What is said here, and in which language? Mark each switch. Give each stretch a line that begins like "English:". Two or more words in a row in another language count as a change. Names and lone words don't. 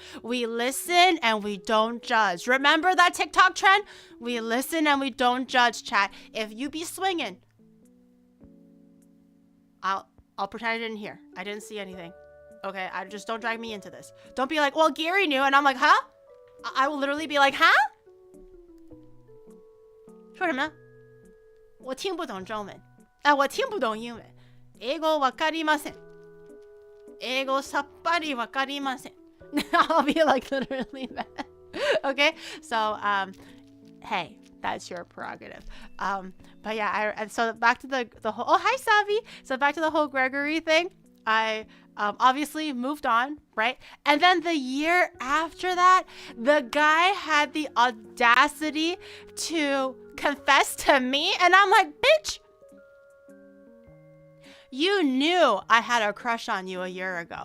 English: We listen and we don't judge. Remember that TikTok trend? We listen and we don't judge, chat. If you be swinging, I'll pretend I didn't hear. I didn't see anything. Okay, I just don't drag me into this. Don't be like, well, Gary knew, and I'm like, huh? I will literally be like, huh?
Chinese: 说什么？我听不懂中文。我听不懂英文。
Japanese: 英語わかりません。英語さっぱりわかりません。
English: I'll be like literally that. Okay? So, hey, that's your prerogative. But yeah, so back to the whole, oh, hi, Savi. So back to the whole Gregory thing. I obviously moved on, right? And then the year after that, the guy had the audacity to confess to me, and I'm like, bitch, you knew I had a crush on you a year ago.